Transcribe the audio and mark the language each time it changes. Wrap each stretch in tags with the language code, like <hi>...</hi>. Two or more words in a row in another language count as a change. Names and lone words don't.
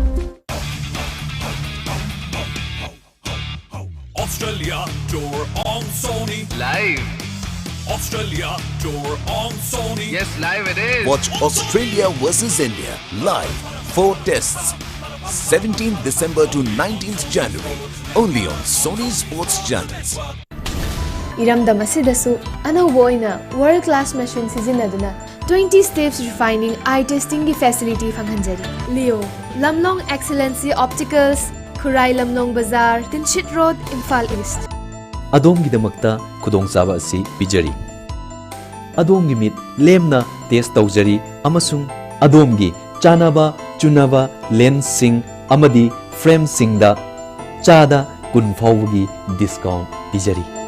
<en>Australia tour on Sony. Live. Australia tour on Sony. Yes, live it is. Watch Australia versus India live. 4 tests. 17th December to 19th January. Only on Sony Sports Channels.</en> <mni>Iramdam asidasu anauba oina</mni> <en>world class machine</en> <mni>sizinaduna 20 steps refining</mni> <en>eye testing</en> <mni>ki facility fanghanjari. Leo Lamlong Excellency Opticals, Khurai Lamlong Bazaar, Tinchit Road, Imphal East. Adomgidamakta khudongchaba asi pijari. Adomgi mit lemna test tawjari amasung adomgi chanaba chunaba lens sing amadi frame singda chada kun fawgi discount pijari.</mni>